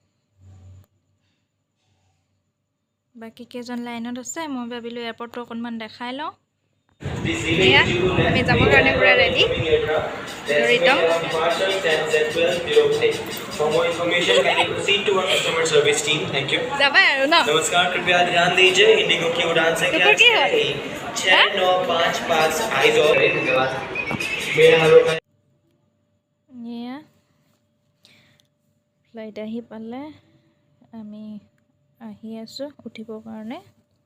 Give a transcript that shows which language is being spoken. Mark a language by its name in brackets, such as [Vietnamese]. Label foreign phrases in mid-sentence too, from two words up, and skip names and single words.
[Assamese] বাকী কেইজন লাইনত আছে, মই ভাবিলোঁ এয়াৰপৰ্টটো অকণমান দেখাই লওঁ। এয়া আমি যাবৰ কাৰণে পুৰা ৰেডি। যাবাই আৰু ন? [Hindi] नमस्कार, कृपया ध्यान दीजिए इंडिगो की उड़ान संख्या 6955 आइज और [Assamese] এয়া ফ্লাইট আহি পালে, আমি আহি আছোঁ উঠিবৰ কাৰণে।